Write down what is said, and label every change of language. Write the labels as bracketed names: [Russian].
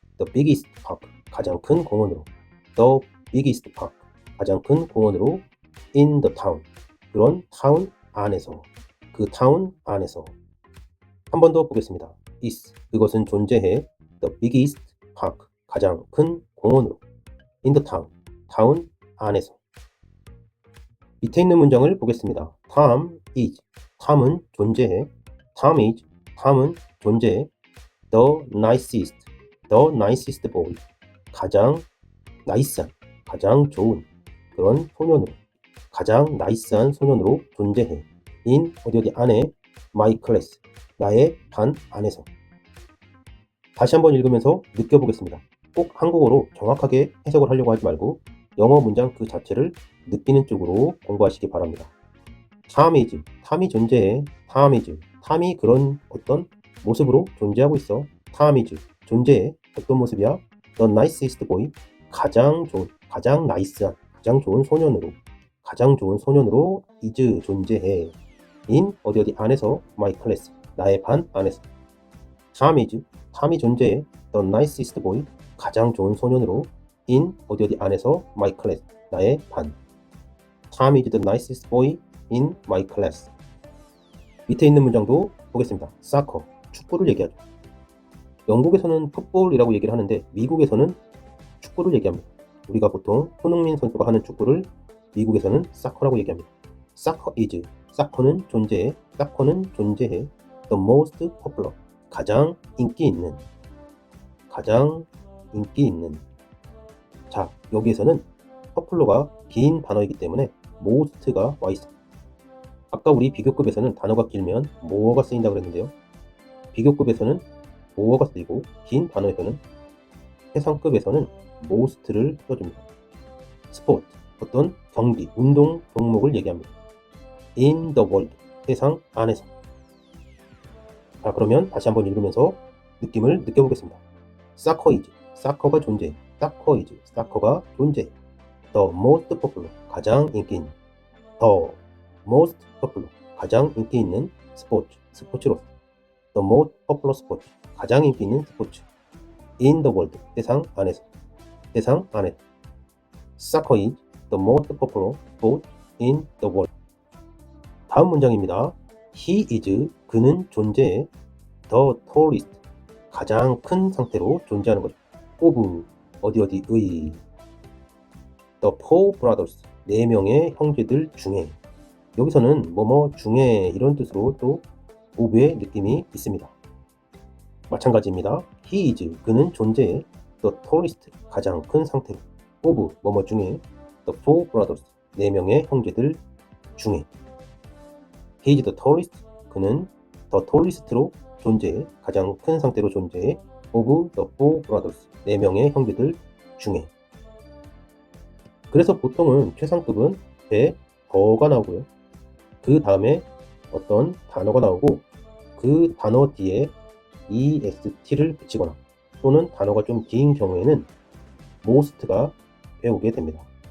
[English] the biggest park [Korean] 가장 큰 공원으로. the biggest park 가장 큰 공원으로. [English] in the town [Korean] 그런 타운 안에서. 그 타운 안에서. 한 번 더 보겠습니다. is 그것은 존재해. [English] the biggest park [Korean] 가장 큰 공원으로. [English] in the town [Korean] 타운 안에서. 밑에 있는 문장을 보겠습니다. [English] Tom is [Korean] 탐은 존재해. [English] Tom is [Korean] 탐은 존재해. [English] the nicest boy [Korean] 가장 나이스한 가장 좋은 그런 소년으로. 가장 나이스한 소년으로 존재해. in 어디 안에. [English] my class [Korean] 나의 반 안에서. 다시 한번 읽으면서 느껴보겠습니다. 꼭 한국어로 정확하게 해석을 하려고 하지 말고 영어 문장 그 자체를 느끼는 쪽으로 공부하시기 바랍니다. [English] Tom is [Korean] 탐이 존재해. Tom is 탐이 그런 어떤 모습으로 존재하고 있어. [English] Tom is [Korean] 존재해. 어떤 모습이야? [English] The nicest boy [Korean] 가장 좋은 가장 나이스한 가장 좋은 소년으로. 가장 좋은 소년으로 is 존재해. in 어디 안에서. [English] my class [Korean] 나의 반 안에서. [English] Tom is [Korean] 탐이 존재해. [English] The nicest boy [Korean] 가장 좋은 소년으로. in 어디 안에서. [English] my class [Korean] 나의 반. [English] Tom is the nicest boy in my class. [Korean] 밑에 있는 문장도 보겠습니다. soccer 축구를 얘기하죠. 영국에서는 풋볼이라고 얘기를 하는데 미국에서는 축구를 얘기합니다. 우리가 보통 손흥민 선수가 하는 축구를 미국에서는 soccer라고 얘기합니다. [English] soccer is [Korean] soccer는 존재해. soccer는 존재해. [English] the most popular [Korean] 가장 인기 있는. 가장 인기 있는. 자, 여기에서는 popular가 긴 단어이기 때문에 most가 와 있습니다. 아까 우리 비교급에서는 단어가 길면 more가 쓰인다고 그랬는데요. 비교급에서는 more가 쓰이고 긴 단어에서는 최상급에서는 most를 써줍니다. 스포츠 어떤 경기, 운동 종목을 얘기합니다. [English] in the world [Korean] 세상 안에서. 자, 그러면 다시 한번 읽으면서 느낌을 느껴보겠습니다. [English] soccer is [Korean] soccer가 존재해. soccer is soccer가 존재해. [English] the most popular [Korean] 가장 인기 있는. the most popular 가장 인기 있는 스포츠 스포츠로서. [English] the most popular sport [Korean] 가장 인기 있는 스포츠. [English] in the world [Korean] 세상 안에서. 세상 안에서. [English] soccer is the most popular sport in the world. [Korean] 다음 문장입니다. [English] He is [Korean] 그는 존재해. [English] the tallest [Korean] 가장 큰 상태로 존재하는 거죠. of 어디의. [English] the four brothers [Korean] 4명의 형제들 중에. 여기서는 뭐뭐 중에 이런 뜻으로 또 of의 느낌이 있습니다. 마찬가지입니다. [English] He is [Korean] 그는 존재해. [English] the tallest [Korean] 가장 큰 상태로. of 뭐뭐 중에. [English] the four brothers [Korean] 4명의 형제들 중에. [English] He is the tallest [Korean] 그는 the tallest로 존재해. 가장 큰 상태로 존재해. [English] of the four brothers [Korean] 4명의 형제들 중에. 그래서 보통은 최상급은 배 더가 나오고요. 그 다음에 어떤 단어가 나오고 그 단어 뒤에 est를 붙이거나 또는 단어가 좀 긴 경우에는 most가 배우게 됩니다.